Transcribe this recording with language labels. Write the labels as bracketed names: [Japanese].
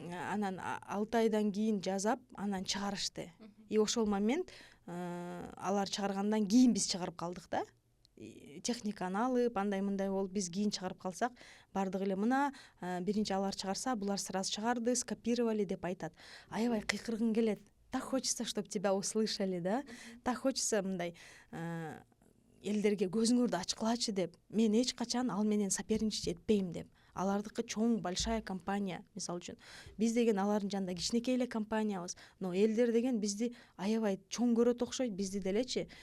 [Kyrgyz] Анан 6 айдан кийин жазап, анан чыгарышты. И ошол момент алар чыгаргандан кийин биз чыгарып калдык да. Техниканы алып, андай-мындай болуп, биз кийин чыгарып калсак, бардыгы эле мына биринчи алар чыгарса, булар [Russian] сразу [Kyrgyz] чыгарды, [Russian] скопировали [Kyrgyz] деп айтат. Аябай кыйкыргың келет. [Russian] Так хочется, чтобы тебя услышали, да? Так хочется [Kyrgyz] мындай элдерге көзүңөрдү ачкылачы деп. Мен эч качан ал менен [Russian] соперничать [Kyrgyz] этпейм деп. Алардыкы чоң, [Russian] большая компания, [Kyrgyz] мисалы үчүн. Биз деген алардын жанында кичинекей эле компаниябыз, но элдер деген бизди аябай чоң көрөт окшойт, бизди делечи.